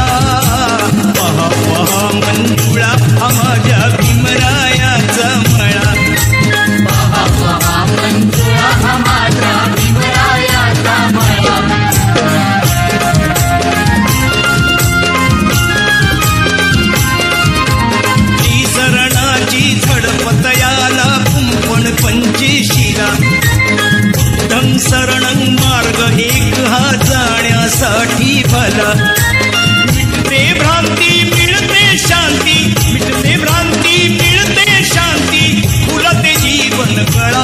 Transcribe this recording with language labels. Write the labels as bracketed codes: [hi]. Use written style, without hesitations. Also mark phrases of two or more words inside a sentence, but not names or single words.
[mr] पहा पहा मंजुळा हा माझ्या भीमरायाचा मळा, ती सरणाची झडपत याला कुंपण पंचेशीला. [pi] बुद्धं शरणं [mr] मार्ग एक हा जाण्यासाठी भला. मिटते भ्रांती मिळते शांती, मिटते भ्रांती मिळते शांती, फुलते जीवन कळा.